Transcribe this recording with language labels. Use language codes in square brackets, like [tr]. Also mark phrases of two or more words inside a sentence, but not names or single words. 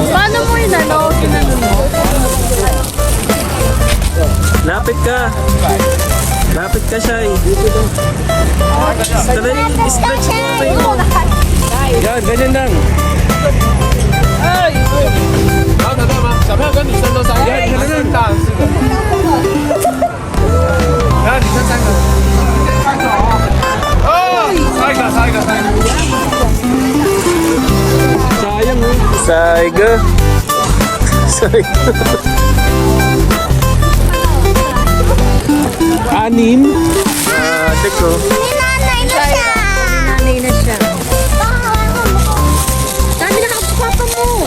[tl] Paano mo kinano mo? Lapit ka. Lapit ka, Shai. Stretch mo tayo. Yan, ganyan lang. tama. [zh] 小朋友跟女生都3个，男生大人4个。然后女生3个。哦，差一个。 [tl] Sayang oh. Saiga. Anim. Teko. Nanay na siya. Dami na kapapa mo.